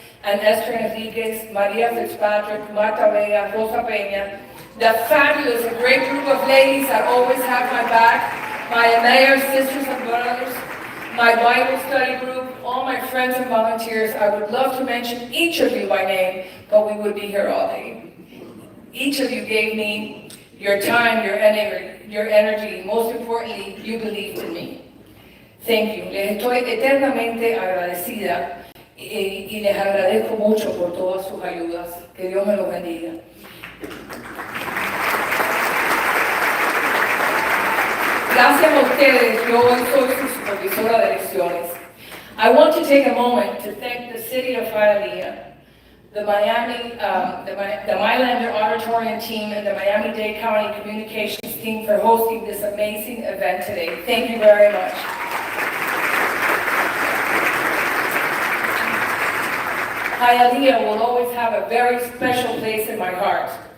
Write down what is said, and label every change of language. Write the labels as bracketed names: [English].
[English] and Esther Enriquez, Maria Fitzpatrick, Marta Vega, Rosa Peña, the fabulous and great group of ladies that always have my back, my mayors, sisters and brothers, my Bible study group, all my friends and volunteers. I would love to mention each of you by name, but we would be here all day. Each of you gave me your time, your energy, most importantly, you believed in me. Thank you. [Spanish] Les estoy eternamente agradecida y les agradezco mucho por todas sus ayudas. Que Dios me los bendiga. Gracias a ustedes, yo hoy soy su supervisora de elecciones. [English] I want to take a moment to thank the city of Hialeah, the Mylander Auditorium team, and the Miami-Dade County Communications team for hosting this amazing event today. Thank you very much. Hialeah will always have a very special place in my heart.